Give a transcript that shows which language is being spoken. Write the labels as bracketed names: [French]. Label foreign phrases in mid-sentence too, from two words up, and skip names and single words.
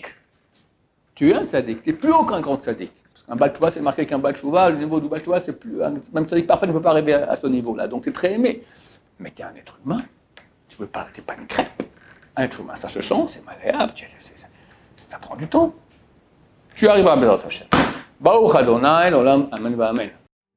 [French] Tu es un tzaddik, tu n'es plus aucun grand tzaddik. Un [Hebrew] בעל תשובה, [French] c'est marqué qu'un [Hebrew] בעל תשובה, [French] le niveau du [Hebrew] בעל תשובה, [French] c'est plus. Même tzaddik parfait ne peut pas arriver à ce niveau-là. Donc tu es très aimé. Mais tu es un être humain. Tu n'es pas une crêpe. Un être humain, ça se change, c'est malléable, ça prend du temps. Tu arriveras à [Hebrew] בעזרת השם. ברוך אדוני, לעולם, אמן ואמן.